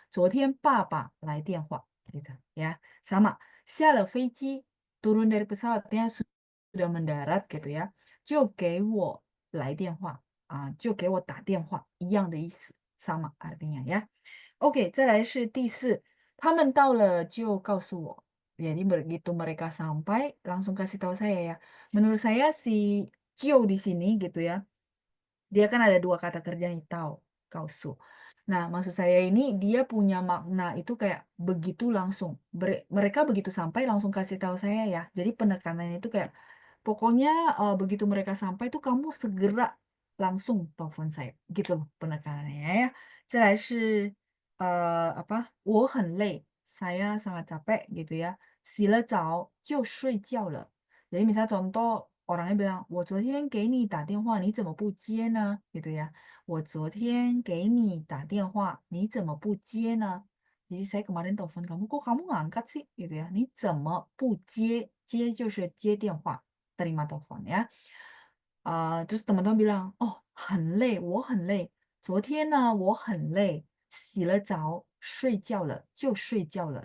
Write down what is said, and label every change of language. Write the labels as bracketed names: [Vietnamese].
[Chinese] 昨天爸爸来电话 [Indonesian] gitu ya. Sama. [Chinese] 下了飞机, [Indonesian] turun dari pesawatnya sudah mendarat gitu ya. [Chinese] 就给我来电话就给我打电话一样的意思 [Indonesian] sama artinya ya. [Chinese] Oke, 再来是第四，他们到了就告诉我. [Indonesian] Jadi begitu mereka sampai langsung kasih tahu saya ya. Menurut saya si Cio di sini gitu ya. Dia kan ada dua kata kerja nih, tahu, kausu. Nah, maksud saya ini dia punya makna itu kayak begitu langsung. Mereka begitu sampai langsung kasih tahu saya ya. Jadi penekanannya itu kayak pokoknya begitu mereka sampai tuh kamu segera langsung telepon saya. Gitu loh penekanannya ya. [Chinese] 再来是 [Indonesian] apa? [Chinese] 我很累, [Indonesian] saya sangat capek gitu ya. [Chinese] 洗了澡就睡觉了. [Indonesian] Jadi misalnya contoh orangnya bilang, [Chinese] 我昨天给你打电话，你怎么不接呢? [Indonesian] Gitu ya. [Chinese] 我昨天给你打电话，你怎么不接呢? [Indonesian] Jadi saya kemarin telepon kamu, kok kamu ngangkat sih? Gitu ya. [Chinese] 你怎么不接? 接就是接电话, [Indonesian] terima telepon ya. Terus teman-teman bilang, oh [Chinese] 很累，我很累。昨天呢，我很累，洗了澡，睡觉了，就睡觉了.